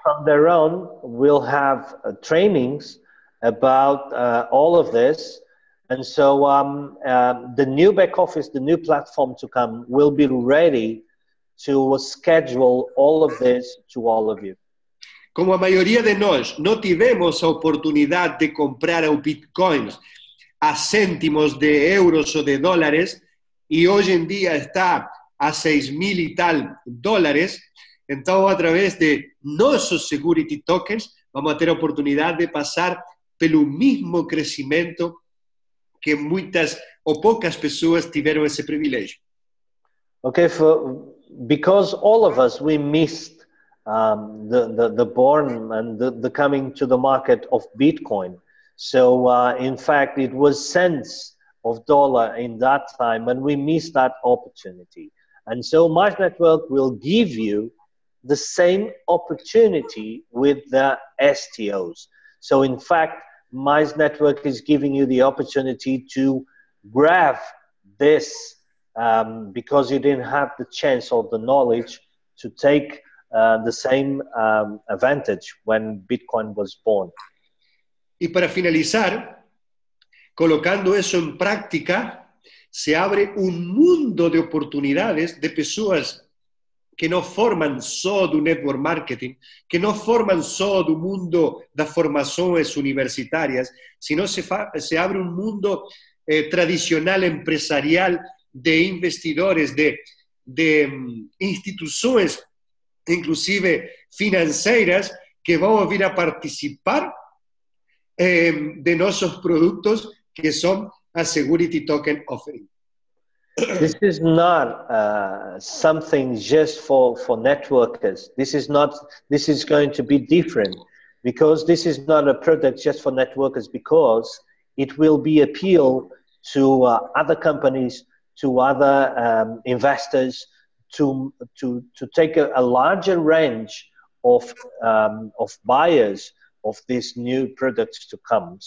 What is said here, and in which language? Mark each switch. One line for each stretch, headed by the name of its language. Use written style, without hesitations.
English: From there on, we'll have trainings about all of this. And so the new back office, the new platform to come will be ready to schedule all of this to all of you.
Portuguese: Como a maioria de nós não tivemos a oportunidade de comprar o Bitcoin
Spanish: a céntimos de euros o de dólares y hoy en día está a 6.000 y tal dólares, entonces a través de nuestros security tokens vamos a tener oportunidad de pasar pelo mismo crecimiento que muchas o pocas personas tuvieron ese privilegio.
English: Okay, because all of us, we missed the born and the coming to the market of Bitcoin. So in fact, it was cents of dollar in that time, and we missed that opportunity. And so Mize Network will give you the same opportunity with the STOs. So in fact, Mize Network is giving you the opportunity to grab this because you didn't have the chance or the knowledge to take the same advantage when Bitcoin was born.
Spanish: Y para finalizar, colocando eso en práctica, se abre un mundo de oportunidades de personas
Portuguese: que não formam só do network marketing, que não formam só do mundo das formações universitárias, sino se abre um mundo tradicional empresarial de investidores, de instituições, inclusive financeiras, que vão vir a participar de nossos produtos, que são a Security Token Offering.
English: This is not something just for networkers. This is going to be different because this is not a product just for networkers, because it will be appeal to other companies, to other investors, to take a larger range of buyers of these new products to come.